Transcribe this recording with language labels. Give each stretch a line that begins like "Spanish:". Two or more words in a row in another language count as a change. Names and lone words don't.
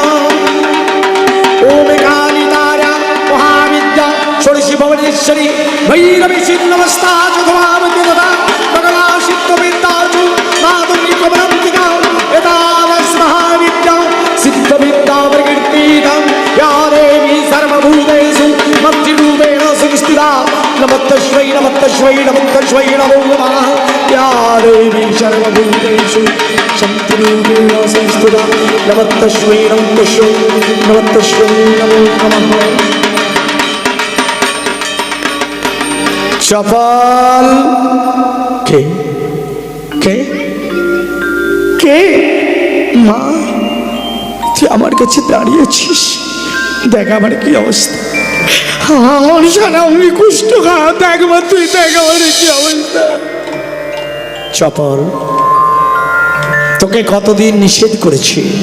Sanskrit: ওম কালিতারা মহাবিদ্যা ষড়শি ভুবনেশ্বরী, ভৈরবী ছিন্নমস্তা চুধুমাবতী তথা বগলা সিদ্ধ বৃন্দা চুমাধঙ্গী কমলান্তিকা। এতাদৃশ মহাবিদ্যা সিদ্ধ বিদ্যা প্রকীর্তিতম। या देवी सर्वभूतेषु मत्रूपेण संस्थिता। नमस्तस्मै नमस्तस्मै नमस्तस्मै नमो नमः। या देवी सर्वभूतेषु शक्तिरूपेण संस्थिता। नमस्तस्मै नमस्तस्मै नमस्तस्मै नमो नमः। चपल के के के माँ,
Bangla: তুই আমার কাছে দাঁড়িয়েছিস, দেখ আমার কি অবস্থা। আমার সারা আমি কুষ্ঠ খাওয়া, দেখ মা, তুই দেখ আমার কি অবস্থা। চপল, তোকে কতদিন নিষেধ করেছি।